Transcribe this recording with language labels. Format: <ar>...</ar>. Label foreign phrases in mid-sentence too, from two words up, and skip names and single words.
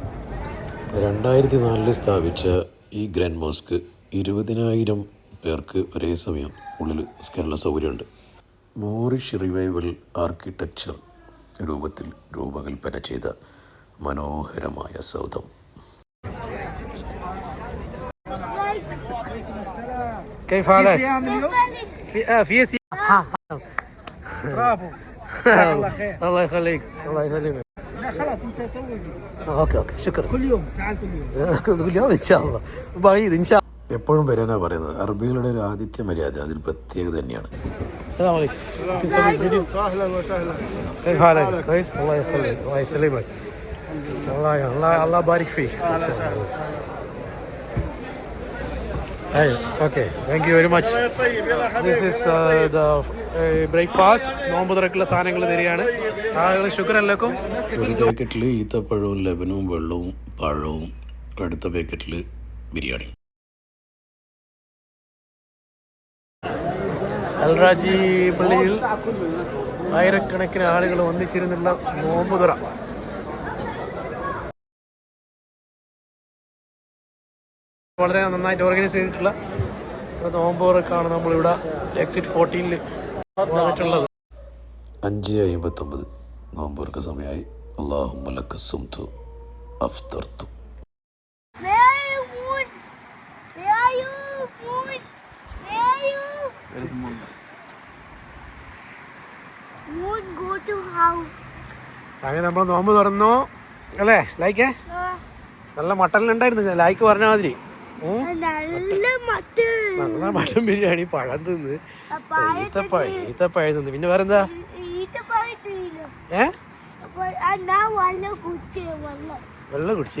<ml>2004 സ്ഥാപിച്ച ഈ ഗ്രാൻഡ് മോസ്ക് 20,000 പേർക്ക് ഒരേ സമയം ഉള്ളിൽ നിസ്കാരമുള്ള സൗകര്യമുണ്ട്.</ml> <en>Moorish Revival architecture</en> <ml>രൂപത്തിൽ രൂപകൽപ്പന ചെയ്ത മനോഹരമായ സൗധം.</ml> <ar>كيف حالك؟ في برافو. الله يخليك. الله يسلمك. لا خلاص انت سوي اوكي شكرا. كل يوم تعال كل يوم. كل يوم ان شاء الله. بعيد ان شاء الله.</ar> <ml>എപ്പോഴും വരാനാ പറയുന്നത്. അറബികളുടെ ഒരു ആതിഥ്യ മര്യാദ അതിൽ പ്രത്യേകത തന്നെയാണ്.</ml> <ar>السلام عليكم. اهلا وسهلا. كيف حالك؟ كويس؟ الله يسلمك. الله يسلمك. الله يبارك فيك.</ar> <en>Hey, okay. Thank you very much. This is the breakfast.</en> <ml>നോമ്പ് തുറക്കുള്ള സാധനങ്ങൾ തരികയാണ്. ആളുകൾ ശുക്രല്ലക്കും. ഒരു പാക്കറ്റിൽ ഈത്തപ്പഴവും ലെബനും വെള്ളവും പഴവും, അടുത്ത പാക്കറ്റിൽ ബിരിയാണി. അൽറാജി പള്ളിയിൽ ആയിരക്കണക്കിന് ആളുകൾ ഒന്നിച്ചിരുന്നുള്ള നോമ്പ് തുറ. വളരെ നന്നായിട്ട് ഓർഗനൈസ് ചെയ്തിട്ടുള്ള നോമ്പ് തുറക്കാണ് നമ്മളിവിടെ എക്സിറ്റ് 14 വന്നിട്ടുള്ളത്. 5:59 നോമ്പ് തുറക്ക സമയമായി.</ml> <ar>اللهم لك صمت أفطرت.</ar> <en>Where are you, Moon? Where are you, Moon? Where are you? Moon, go to house.</en> <ml>അങ്ങനെ നമ്മൾ നോമ്പ് തുറന്നു അല്ലേ ലൈക്കേ? നല്ല മട്ടനിലുണ്ടായിരുന്നു. ലൈക്ക് പറഞ്ഞ മാതിരി നല്ല മട്ടൻ ബിരിയാണി, പഴം തിന്ന്, ഈത്തപ്പഴം തിന്ന്. പിന്നെ വേറെന്താ? വെള്ളം കുടിച്ച്.</ml>